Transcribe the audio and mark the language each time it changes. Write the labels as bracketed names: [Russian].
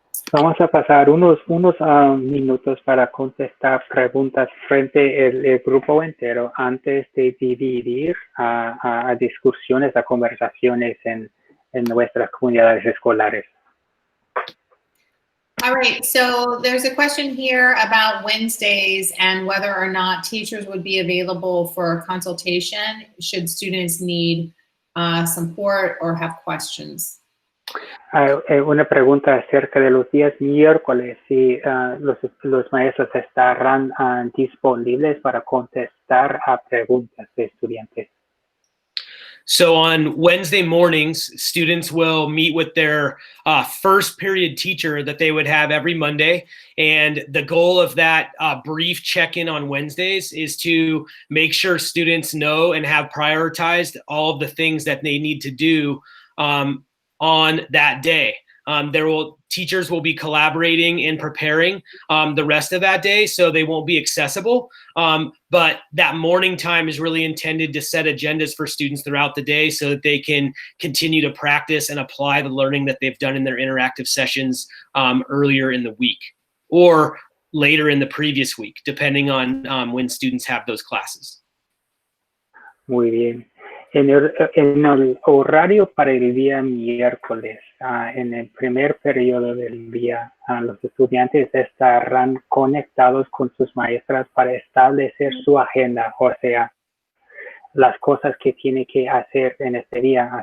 [Spanish] Vamos a pasar unos minutos para contestar preguntas frente al grupo entero antes de dividir a discusiones, a conversaciones en nuestras comunidades escolares. [English] All right, so there's a question here about Wednesdays and whether or not teachers would be available for a consultation should students need support or have questions. [Spanish] Una pregunta acerca de los días miércoles, si los maestros estarán disponibles para contestar a preguntas de estudiantes. [English] So on Wednesday mornings, students will meet with their first period teacher that they would have every Monday. And the goal of that brief check-in on Wednesdays is to make sure students know and have prioritized all of the things that they need to do on that day. Teachers will be collaborating and preparing the rest of that day, so they won't be accessible. But that morning time is really intended to set agendas for students throughout the day so that they can continue to practice and apply the learning that they've done in their interactive sessions earlier in the week or later in the previous week, depending on when students have those classes. [Spanish] Muy bien. En el horario para el día miércoles, en el primer periodo del día, los estudiantes estarán conectados con sus maestras para establecer su agenda, o sea, las cosas que tienen que hacer en este día.